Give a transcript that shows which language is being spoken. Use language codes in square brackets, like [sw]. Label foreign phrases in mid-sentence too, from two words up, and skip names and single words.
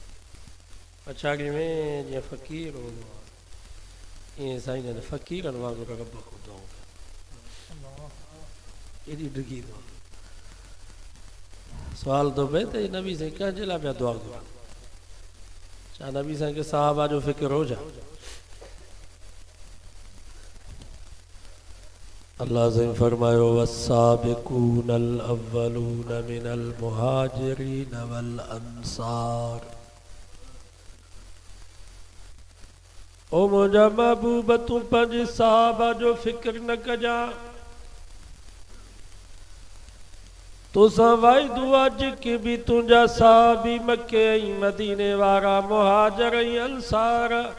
[sd] पछाड़ी में जीअं फ़क़ीर हूंदो आहे ईअं साईं जन फ़क़ीरनि वांगुरु रब खे दुआऊं कयो, एॾी डिघी दुआ। सुवाल थो पए त नबी साईं कंहिंजे लाइ पिया दुआ घुरनि? छा नबी साईं खे साहबा जो फ़िक्र हो छा? अल्लाह साईं फरमायो [ar] والسابقون الأولون من المهاجرين والأنصار. [sd] ओ मुंहिंजा महबूब तूं पंहिंजे साहबा जो फ़िक्र न कजां, तोसां वाइदो आहे जेके बि तुंहिंजा साहबी मके ऐं मदीने वारा मुहाजिर ऐं अंसार।